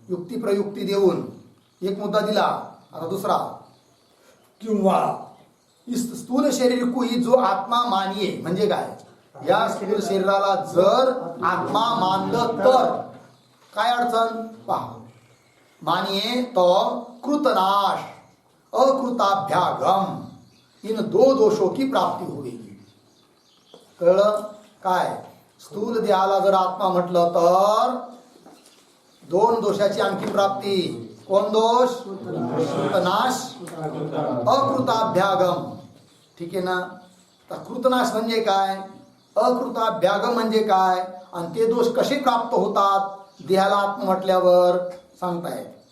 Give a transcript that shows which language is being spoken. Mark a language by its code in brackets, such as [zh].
[mr] युक्ती प्रयुक्ती देऊन एक मुद्दा दिला. आता दुसरा. [hi] किंवा इस स्थूल शरीर को ही जो आत्मा मानिये [mr] म्हणजे काय. या स्थूल शरीराला जर आत्मा मानलं तर काय अडचण पहा. [hi] मानिये तो कृतनाश अकृताभ्यागम इन दो दोषों की प्राप्ती होगी. [mr] कळलं काय. स्थूल देहाला जर आत्मा म्हटलं तर दोन दोषाची आणखी प्राप्ती. कोण दोष. कृतनाश अकृताभ्यागम. ठीक आहे ना. तर कृतनाश म्हणजे काय, अकृताभ्यागम म्हणजे काय, आणि ते दोष कसे प्राप्त होतात देहाला आत्मा म्हटल्यावर सांगतायत.